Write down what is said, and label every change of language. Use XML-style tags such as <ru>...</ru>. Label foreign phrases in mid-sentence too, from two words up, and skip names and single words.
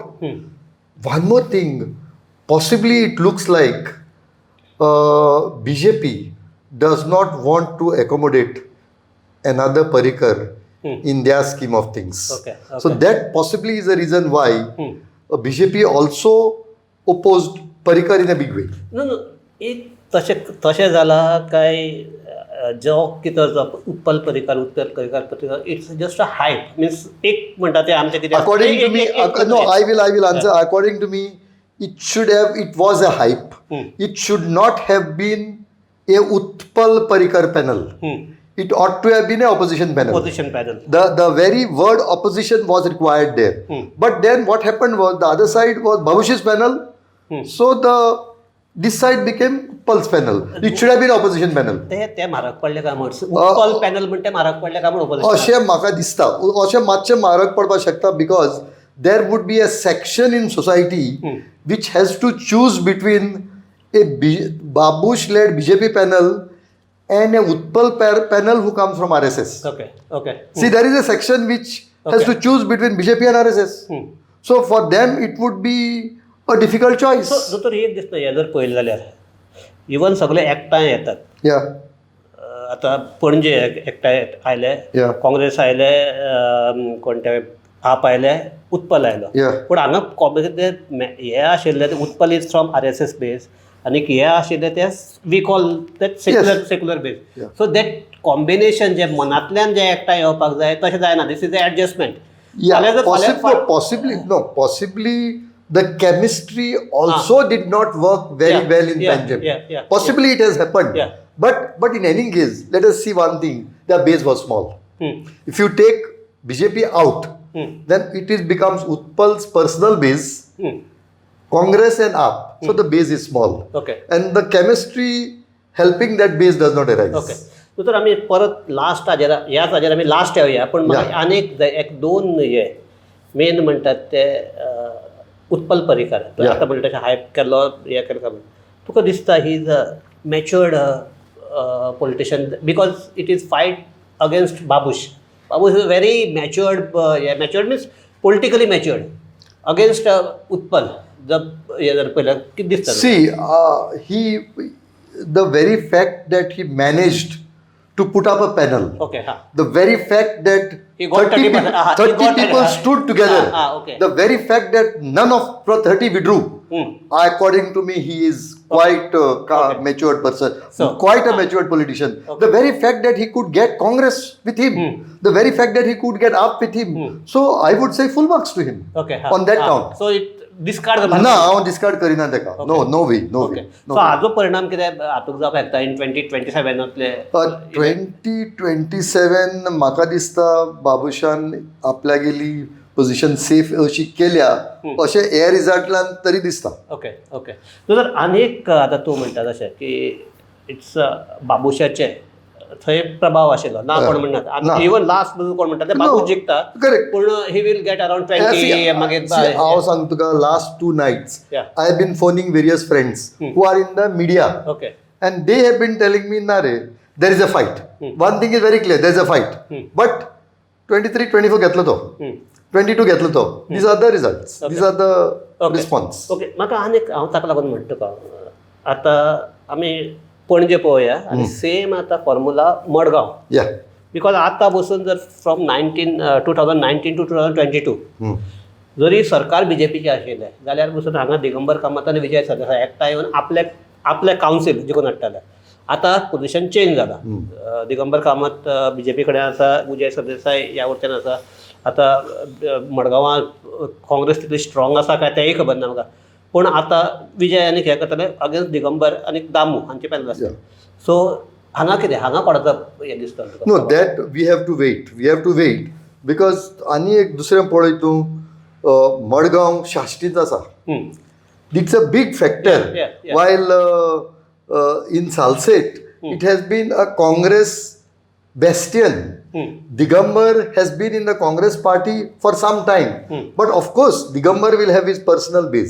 <en>One more thing, possibly it looks like BJP does not want to accommodate another Parrikar in their scheme of things. Okay. So that possibly is the reason why BJP also opposed Parrikar in a big way. No.</en> <kok>It तशें जाला काय जो कितें उत्पल परिकार</kok> <en>it's just a hype means</en> <kok>एक म्हणटा ते आमचे कितें</kok> <en>According to me, no, I will answer. According to me, it was a hype. It should not have been a Utpal Parrikar panel. It ought to have been an opposition panel. Opposition panel. The very word opposition was required there. But then what happened was the other side was Babush's panel. So this side became Utpal's panel. It should have been opposition panel.</en> <kok>ते म्हारग पडले काय म्हण उत्पल पॅनल म्हणते म्हारग पडले काय म्हण opposition. अशें म्हाका दिसता अशें मातशें म्हारग पडपाक शकता</kok> <en>because there would be a section in society which has to choose between a Babush-led BJP panel and a Utpal panel who comes from RSS. Okay. See, there is a section which has to choose between BJP and RSS. So for them, it would be a difficult choice. So,</en> <kok>दोतोर एक दिसता हे जर पळयलें जाल्यार इवन सगळे एकठांय येतात.</kok> <en>Yeah.</en> <kok>आतां पणजे एकठांय आयले,</kok> <en>Yeah.</en> <kok>काँग्रेस आयले, कोणते आप आयले, उत्पल आयलो.</kok> <en>Yeah.</en> <kok>पूण हांगा हे आशिल्ले ते</kok> <en>Utpal is from RSS base</en> <kok>आनी हे आशिल्ले ते</kok> <en>we call that secular base. so that combination</en> <kok>जे मनांतल्यान जे एकठांय येवपाक जाय तशें जायना.</kok> <en>this is adjustment. Yeah, possibly the chemistry also did not work very well in Panjim. Possibly it has happened. Yeah. But in any case, let us see one thing. Their base was small. If you take BJP out, then it becomes Utpal's personal base, Congress and AAP. So the base is small. Okay. And the chemistry helping that base does not arise. Okay.</en> <kok>तर आम्ही परत लास्ट ह्याच हाजेर आमी लास्ट येवया. पण म्हाका आनीक एक दोन हे मेन म्हणटात ते उत्पल परिकार. आतां म्हणटा तशें हायप केल्लो हे केलो तुका दिसता</kok> <en>he is a matured politician because it is fight against Babush. Babush is a very matured means politically matured against Utpal.</en> <kok>हे जर पळयल्यार कितें दिसता?</kok> <en>See, the very fact that he managed to put up a panel. Okay, the very fact that 30 people stood together. Okay. The very fact that none of 30 withdrew. According to me, he is quite a matured person. Quite a matured politician. The very fact that he could get Congress with him. The very fact that he could get up with him. So I would say full marks to him on that count. So डिस्कार्ड</en> <kok>ना हांव डिस्कार्ड करिना ताका.</kok> <en>no no way no way.</en> <kok>सो हाजो परिणाम कितें हातूंक जावपाक शकता इन 2027 2027 म्हाका दिसता बाबुशान आपल्यागेली पोझिशन सेफ अशी केल्या अशें हे रिजल्टान तरी दिसता.</kok> <en>okay okay.</en> <kok>सो जर आनीक आतां तूं म्हणटा तशें की इट्स बाबुशाचे थंय प्रभाव आशिल्लो ना कोण म्हणनात. इवन लास्ट कोण म्हणटा ते बाबूश जिखता. करेक्ट.</kok> <en>पूण he will get around 20 मागीर</en> <kok>हांव सांगता तुका लास्ट 2 nights</kok> <en>Yeah. I have been phoning various friends who are in the media ओके and they have been telling me nare there is a fight. One thing is very clear, there is a fight.</en> <kok>But 23-24 घेतलो तो. 22 घेतलो तो.</kok> <en>These are the results. These are the response. ओके.</en> <kok>म्हाका आनीक हांव ताका लागून म्हणटा तुका आतां आमी पणजे पळोवया आनी सेम आतां फॉर्मुला मडगांव.</kok> <en>Yeah.</en> <kok>बिकॉज आतां बसून जर फ्रॉम 2019 टू 2022 जरी सरकार बीजेपीचें आशिल्लें जाल्यार बसून हांगा दिगंबर कामत आनी विजय सरदेसाय एकठांय येवन आपले कावन्सील जिखून हाडटाले. आतां पोजिशन चेंज जालां. दिगंबर कामत बीजेपी कडेन आसा, विजय सरदेसाय ह्या वटेन आसा. आतां मडगांवां काँग्रेस तितली स्ट्रॉंग आसा काय तेंय खबर ना म्हाका. पूण आतां विजय आनी हे करतले अगेन्स्ट दिगंबर आनी दामू हांचे पॅनल आसा. सो हांगा कितें हांगा कोणाचो हे दिसता तुका?</kok> <en>No, that we have to wait. We have to wait because</en> <kok>आनी एक दुसरें पळय तूं मडगांव शाश्टीत आसा.</kok> <en>It's a big factor. Yeah. While in Salset, it has been a Congress bastion. Digambar has been in the Congress party for some time. But of course, Digambar will have his personal base.</en>